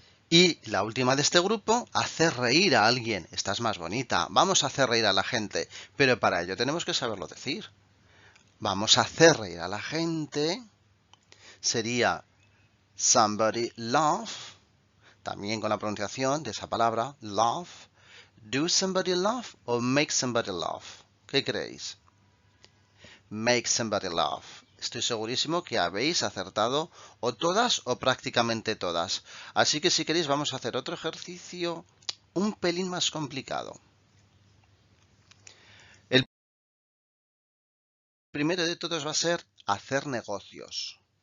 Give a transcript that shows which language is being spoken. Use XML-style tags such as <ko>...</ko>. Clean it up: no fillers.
<es>Y la última de este grupo, hacer reír a alguien. Esta es más bonita. Vamos a hacer reír a la gente, pero para ello tenemos que saberlo decir. Vamos a hacer reír a la gente. Sería</es> <en>somebody laugh.</en> <es>También con la pronunciación de esa palabra,</es> <en>laugh. Do somebody laugh</en> <es>o</es> <en>make somebody laugh.</en> <es>¿Qué creéis?</es> <en>Make somebody laugh.</en> <es>Estoy segurísimo que habéis acertado o todas o prácticamente todas. Así que si queréis vamos a hacer otro ejercicio un pelín más complicado. El primero de todos va a ser hacer negocios.</es>